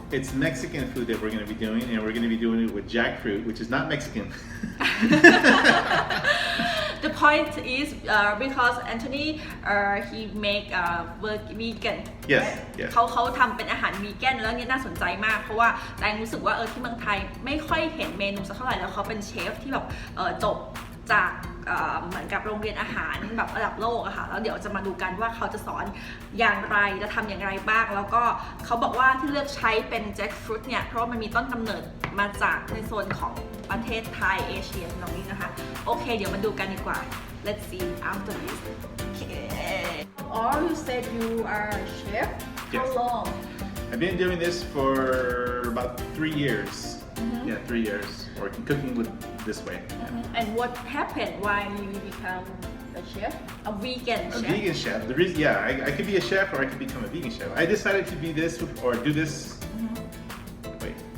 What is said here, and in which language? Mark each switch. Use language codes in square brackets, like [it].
[en] It's Mexican food that we're going to be doing, and we're going to be doing it with jackfruit, which is not Mexican. The point is because Anthony he make vegan Yes. Yes. [th] เขาทำเป็นอาหารวีแกนแล้วเนี่ยน่าสนใจมากเพราะว่าแตงรู้สึกว่าที่เมืองไทยไม่ค่อยเห็นเมนูสักเท่าไหร่แล้วเขาเป็นเชฟที่แบบจบจากเหมือนกับโรงเรียนอาหารแบบระดับโลกอะค่ะแล้วเดี๋ยวจะมาดูกันว่าเขาจะสอนอย่างไรและทำอย่างไรบ้างแล้วก็เขาบอกว่าที่เลือกใช้เป็น Jackfruit เนี่ยเพราะว่ามันมีต้นกำเนิดมาจากในโซนของประเทศไทยเอเชียตรงนี้นะคะโอเคเดี๋ยวมาดูกันดีกว่า [en] Let's see after this okay. Oh you said you are a chef How Yes. long I've been doing this for about 3 years. Yeah, 3 years. Working cooking with this way. And what happened why you become a chef a vegan A chef vegan chef. The reason, I could be a chef or I could become a vegan chef. I decided to be this or do this. Wait.